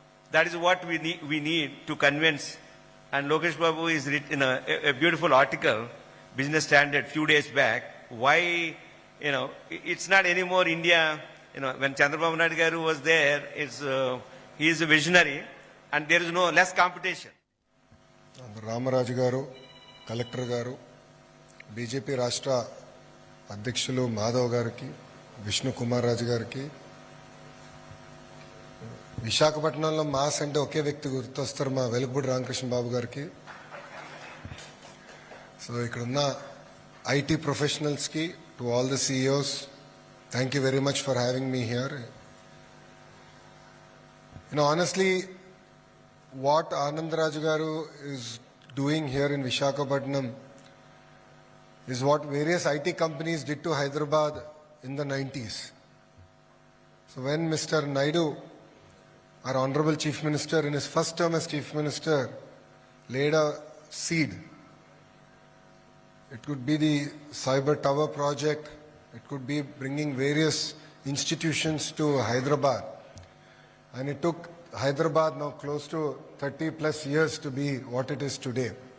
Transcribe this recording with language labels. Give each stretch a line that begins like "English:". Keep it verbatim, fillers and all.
English: That is what we need, we need to convince. And Lokesh Babu is written in a, a beautiful article, Business Standard, few days back, why, you know, it's not anymore India, you know, when Chandrababu Naidu Garu was there, it's, uh, he is a visionary, and there is no less competition.
Telugu: Ramaraju గారు, collector గారు, BJP రాష్ట్ర అధ్యక్షులు మాధవ్ గారికి, విష్ణు కుమార్ రాజు గారికి, విశాఖపట్నంలో mass అంటే ఒకే వ్యక్తి గుర్తొస్తారు, మా వెలుగుపూడి రామకృష్ణ బాబు గారికి, సో ఇక్కడున్న ఐటీ ప్రొఫెషనల్స్కి,
English: To all the CEOs, thank you very much for having me here. You know honestly what Anandraju Garu is doing here in Visakhapatnam is what various I T companies did to Hyderabad in the nineties. So when Mister Naidu, our Honorable Chief Minister, in his first term as Chief Minister, laid a seed, it could be the Cyber Tower project, it could be bringing various institutions to Hyderabad, and it took Hyderabad now close to thirty plus years to be what it is today.